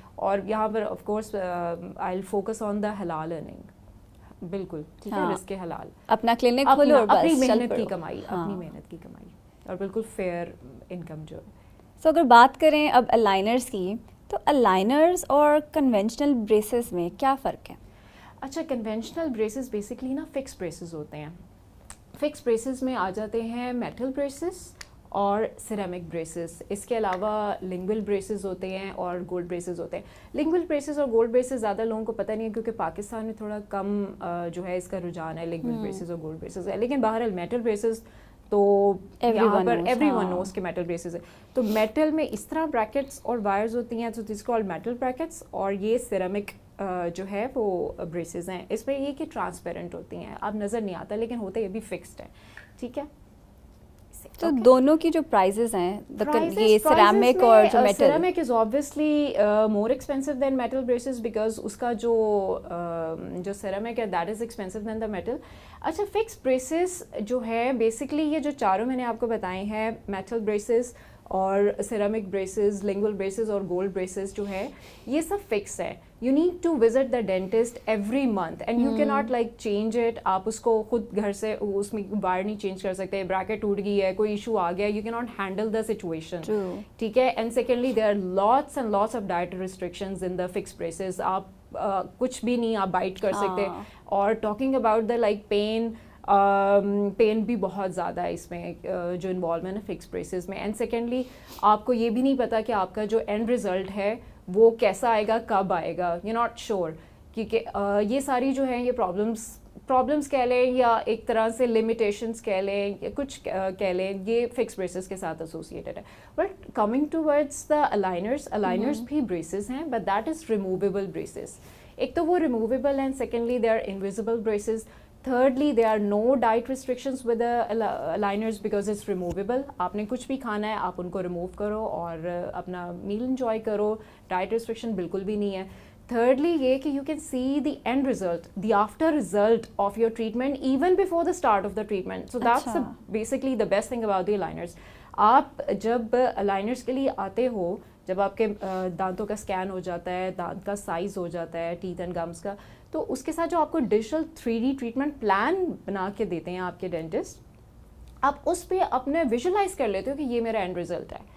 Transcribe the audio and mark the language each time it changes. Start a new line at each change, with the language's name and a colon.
Urdu: اور یہاں پر of course
English: I'll focus on the
Urdu: حلال ارننگ. بالکل ٹھیک ہے, رزق حلال, اپنا کلینک کھولو اور اپنی محنت کی کمائی, اپنی محنت کی کمائی اور بالکل فیئر انکم جو ہے. سو اگر بات کریں اب الائنرس کی, تو الائنرز اور کنونشنل بریسز میں کیا فرق ہے؟ اچھا, کنونشنل بریسز بیسکلی نا فکس بریسز ہوتے ہیں. فکس بریسز میں آ جاتے ہیں میٹل بریسز اور سیرامک بریسز. اس کے علاوہ لنگول بریسز ہوتے ہیں اور گولڈ بریسز ہوتے ہیں. لنگول بریسز اور گولڈ بریسز زیادہ لوگوں کو پتہ نہیں ہے کیونکہ پاکستان میں تھوڑا کم جو ہے اس کا رجحان ہے لنگول بریسز اور گولڈ بریسز ہے, لیکن بہرحال میٹل بریسز تو یہاں پر
English: everyone knows
Urdu: کے میٹل بریسز ہے. تو میٹل میں اس طرح بریکٹس اور وائرز ہوتی ہیں, تو
English: this called metal brackets,
Urdu: اور یہ سیرامک جو ہے وہ بریسز ہیں. اس میں یہ کہ ٹرانسپیرنٹ ہوتی ہیں, اب نظر نہیں آتا لیکن ہوتے یہ بھی فکسڈ ہیں. ٹھیک ہے, تو دونوں کی جو پرائزز ہیں یہ سیرامک اور جو metal,
English: ceramic is obviously more expensive than metal braces because
Urdu: اس کا جو سیرامک ہے
English: that is expensive than the metal.
Urdu: اچھا, فکس بریسز جو ہے بیسکلی یہ جو چاروں میں نے آپ کو بتائے ہیں, میٹل بریسز اور سیرامک بریسز, لنگول بریسز اور گولڈ بریسز جو ہے یہ سب فکس ہے.
English: You need to visit the dentist every month and you can not like change it.
Urdu: آپ اس کو خود گھر سے اس میں وائر نہیں چینج کر سکتے, بریکٹ ٹوٹ گئی ہے, کوئی ایشو آ گیا,
English: You can not handle the situation.
Urdu: ٹھیک ہے,
English: And secondly there are lots and lots of diet restrictions in the fix braces.
Urdu: آپ کچھ بھی نہیں آپ بائٹ کر سکتے. اور
English: talking about the like
Urdu: pain بھی بہت زیادہ ہے اس میں جو انوالومنٹ ہے فکس بریسز میں.
English: and secondly
Urdu: آپ کو یہ بھی نہیں پتا کہ آپ کا جو اینڈ ریزلٹ ہے وہ کیسا آئے گا, کب آئے گا,
English: You not sure.
Urdu: کیونکہ یہ ساری جو ہیں یہ پرابلمس کہہ لیں یا ایک طرح سے لمیٹیشنس کہہ لیں یا کچھ کہہ لیں, یہ فکس بریسز کے ساتھ ایسوسیٹیڈ ہے.
English: but coming towards the aligners
Urdu: بھی بریسز ہیں,
English: But that is removable braces.
Urdu: ایک تو وہ
English: Removable and secondly they are invisible braces. Thirdly, there are no diet restrictions with the aligners because it's removable.
Urdu: آپ نے کچھ بھی کھانا ہے آپ ان کو ریموو کرو اور اپنا میل انجوائے کرو, ڈائٹ ریسٹرکشن بالکل بھی نہیں ہے.
English: Thirdly,
Urdu: یہ کہ
English: you can see the end result, the after result of your treatment even before the start of the treatment. So that's basically the best thing about the aligners.
Urdu: آپ جب aligners کے لیے آتے ہو, جب آپ کے دانتوں کا اسکین ہو جاتا ہے, دانت کا سائز ہو جاتا ہے,
English: teeth and gums
Urdu: کا, تو اس کے ساتھ جو آپ کو ڈیجیٹل 3D ٹریٹمنٹ پلان بنا کے دیتے ہیں آپ کے ڈینٹسٹ, آپ اس پہ اپنے ویژولائز کر لیتے ہو کہ یہ میرا اینڈ ریزلٹ ہے.